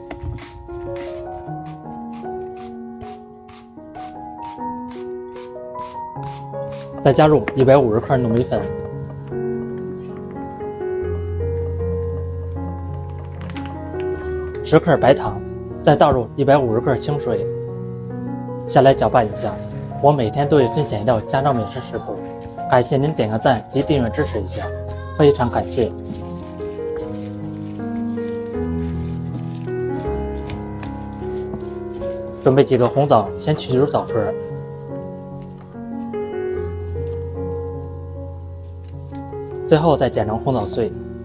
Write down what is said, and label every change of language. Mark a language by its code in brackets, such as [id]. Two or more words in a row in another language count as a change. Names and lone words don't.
[zh] 再加入150克糯米粉，10克白糖，再倒入150克清水，下来搅拌一下。我每天都会分享一道家常美食食谱，感謝您点個讚及訂閱支持一下，非常感謝。準備幾個紅棗，先去除棗殼，最後再剪成紅棗碎。